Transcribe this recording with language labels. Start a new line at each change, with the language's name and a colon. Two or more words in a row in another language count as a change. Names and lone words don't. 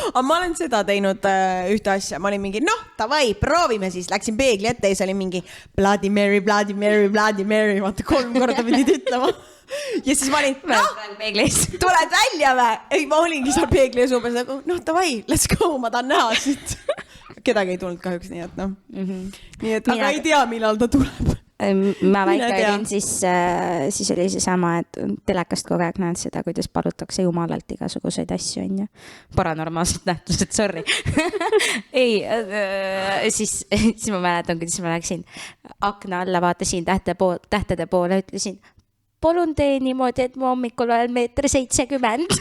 Estonian: aga ma olen seda teinud ühte asja, ma olin mingi, davai, proovime siis, läksin peegli ette ja siis oli mingi Bloody Mary, Bloody Mary, Bloody Mary, vaata 3 korda pidid ütlema. Ja siis ma olin, tuled välja või? Ei, ma olingi seal peegli ees umbes nagu, davai,
English: let's go,
Estonian: ma tahan näha siit. Kedagi ei tulnud kahjuks, nii et Nii et, aga ei tea, millal ta tuleb. Ma väike olin, siis oli see sama, et telekast kogu aeg näed seda, kuidas palutakse jumalalt igasuguseid asju, on ju. Paranormaalsed nähtused, sorry. Ei, siis ma mäletan, kuidas ma läksin akna alla, vaatasin tähtede poole, ütlesin, palun tee niimoodi, et ma hommikul olen 1,70 m.